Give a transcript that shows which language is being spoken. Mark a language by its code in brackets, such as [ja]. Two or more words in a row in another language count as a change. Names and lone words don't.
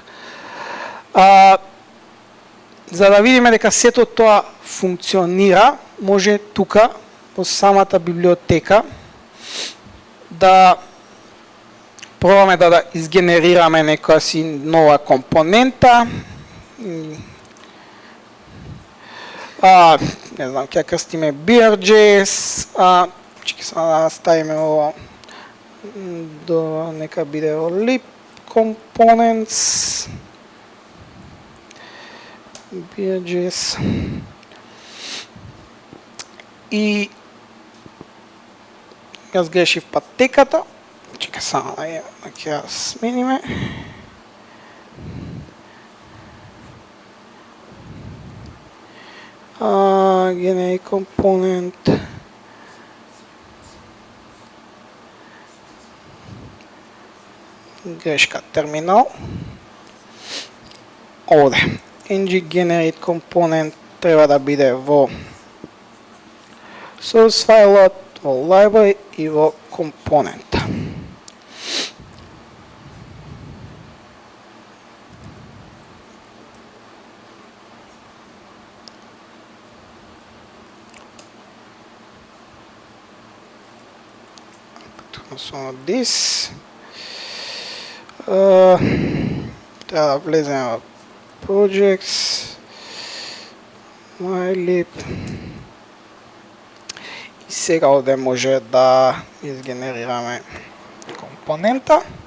[mk] За да видиме дека сето тоа функционира, може тука во самата библиотека да пробаме да изгенерираме некоја си нова компонента. Не знам, ќе крстиме BRJS, ќе се ставиме ово нека биде во [en] lib components [mk] BRJS и јас грешив патеката. Чека само да ја смениме. [en] Generate component. [mk] Грешка терминал. Овде. [en] ng generate component [mk] треба да биде во source фајлот, во library и во component. [en] So this [mk] треба да влеземе во projects, mylib и сега овде може да изгенерираме компонента.